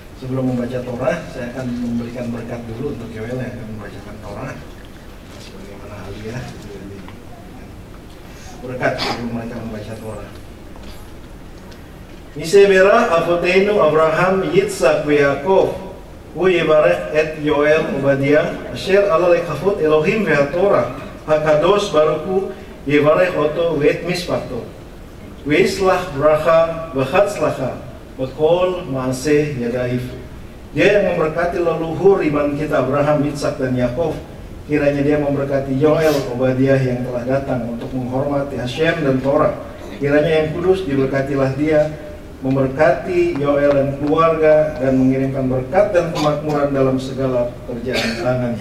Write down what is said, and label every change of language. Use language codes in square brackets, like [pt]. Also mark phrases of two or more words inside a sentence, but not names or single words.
[id] sebelum membaca Torah, saya akan memberikan berkat dulu untuk Yoel yang akan membacakan Torah. Sebagaimana Aliyah berkat sebelum mereka membaca Torah. [he] מי שברך אבותינו אברהם יצחק יעקב הוא יברך את יואל עובדיה אשר עלה לכבוד אלהים ולתורה הקדוש ברוך הוא יברך אותו ואת משפחתו וישלח ברכה והצלחה בכל מעשה ידיו. [id] Dia yang memberkati leluhur iman kita Abraham, Yitzhak dan Yakov. Kiranya dia memberkati Yoel, Obadiah yang telah datang untuk menghormati Hashem dan Torah. Kiranya yang kudus diberkatilah dia, memberkati Yoel dan keluarga dan mengirimkan berkat dan kemakmuran dalam segala pekerjaan tangannya.